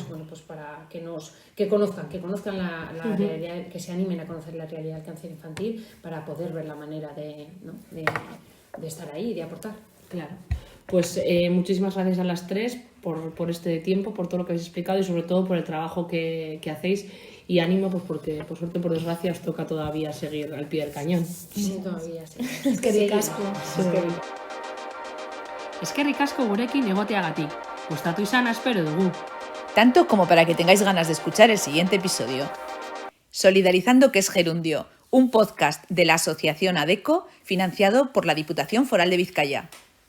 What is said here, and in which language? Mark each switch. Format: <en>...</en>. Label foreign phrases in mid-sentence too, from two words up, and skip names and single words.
<es>Entonces, pues para que conozcan la realidad, que se animen a conocer la realidad del cáncer infantil para poder ver la manera de estar ahí, de aportar. Claro. Pues muchísimas gracias a las tres por este tiempo, por todo lo que habéis explicado y sobre todo por el trabajo que hacéis, y ánimo, pues porque por suerte, por desgracia, os toca todavía seguir al pie del cañón. Sí, todavía sí.</es> <eu>Eskerrik asko. Eskerrik asko gurekin egoteagatik. Gustatu izana espero dugu.</eu> <es>Tanto como para que tengáis ganas de escuchar el siguiente episodio. Solidarizando, que es gerundio, un podcast de la Asociación ADECO financiado por la Diputación Foral de Vizcaya.</es>